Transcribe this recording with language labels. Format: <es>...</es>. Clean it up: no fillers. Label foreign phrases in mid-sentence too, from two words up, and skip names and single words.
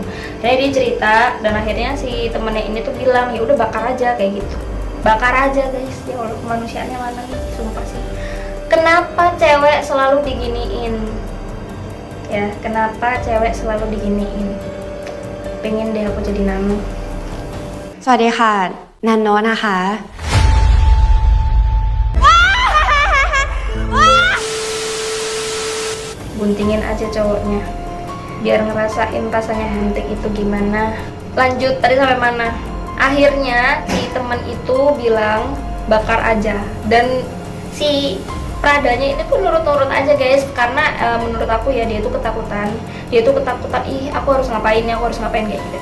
<id>Jadi dia cerita, dan akhirnya si temennya ini tuh bilang, ya udah bakar aja kayak gitu, bakar aja guys. Ya Allah, kemanusiaannya mana nih, sumpah sih. Kenapa cewek selalu diginiin ya, kenapa cewek selalu diginiin? Pengen deh aku jadi Nano.</id> <th>สวัสดีค่ะนันโนะนะคะ</th> <id>Buntingin aja cowoknya biar ngerasain rasanya hunting itu gimana. Lanjut, tadi sampai mana? Akhirnya si temen itu bilang bakar aja, dan si Pradanya ini tuh nurut-nurut aja guys, karena menurut aku ya dia tuh ketakutan, ih aku harus ngapain kayak gitu.</id>